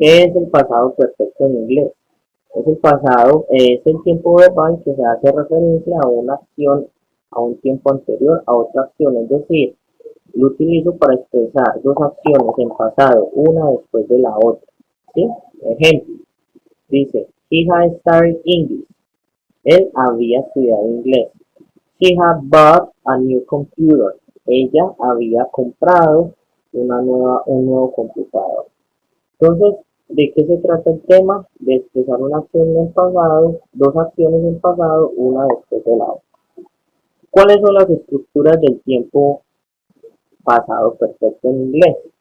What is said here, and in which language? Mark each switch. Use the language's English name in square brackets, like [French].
[Spanish] ¿Qué es el pasado perfecto en inglés? Es el pasado, es el tiempo verbal que se hace referencia a una acción, a un tiempo anterior, a otra acción, es decir, lo utilizo para expresar dos acciones en pasado, una después de la otra. ¿Sí? Ejemplo, dice, [English] he has studied English. [Spanish] Él había estudiado inglés. [English] She had bought a new computer. [Spanish] Ella había comprado un nuevo computador. Entonces, ¿de qué se trata el tema? De expresar una acción en pasado, dos acciones en pasado, una después de la otra. ¿Cuáles son las estructuras del tiempo pasado perfecto en inglés?